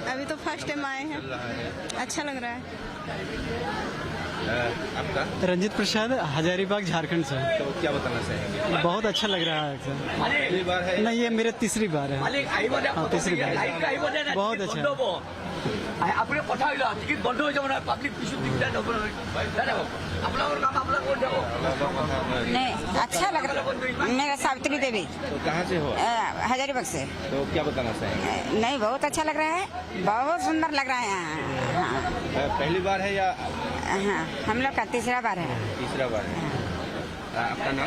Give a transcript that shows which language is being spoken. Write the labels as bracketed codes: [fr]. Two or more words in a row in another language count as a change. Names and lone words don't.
[hi] अभी तो [en] first time [hi] आए हैं। चल रहा है? अच्छा लग रहा है। आपका? रंजित प्रसाद, हजारीबाग, झारखंड से। तो क्या बताना चाहिए? बहुत अच्छा लग रहा है सर। पहली बार है? नहीं, ये मेरे तीसरी बार है। हाँ, तीसरी बार। बहुत अच्छा। [as] আপুনি কথা হইল টিকিট বন্ধ হৈ যাব না পাব্লিক কিছু দিগদাৰ হ'ব নহয় আপোনালোকৰ কাম আপোনালোকে কৰি যাব। [hi] नहीं, अच्छा लग रहा है। मेरा सावित्री देवी, तो कहाँ से हो? हजारीबाग से। तो क्या बताना चाहिए? नहीं, बहुत अच्छा लग रहा है, बहुत सुंदर लग रहा है यहाँ। हाँ, पहली बार है या हाँ, हम लोग का तीसरा बार है। तीसरा बार है? आपका नाम?